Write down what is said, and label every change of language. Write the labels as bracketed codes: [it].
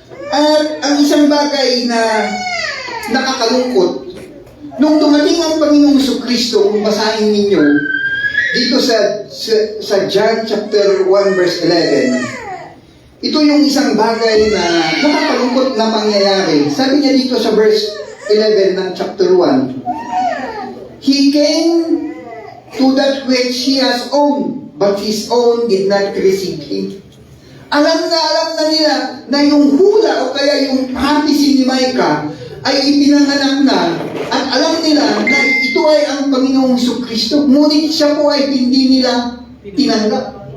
[tl] At ang isang bagay na nakakalungkot, nung dumating ang Panginoong Jesucristo, kung basahin ninyo dito sa John chapter 1 verse 11, ito yung isang bagay na nakakalungkot na mangyayari. Sabi niya dito sa verse 11 ng chapter 1, [en] "He came to that which he has owned, but his own did not receive him." [tl] Alam na nila na yung hula o kaya yung prophecy ni Micah ay ipinanganak na, at alam nila na ito ay ang Panginoong Jesucristo, ngunit siya po ay hindi nila tinanggap.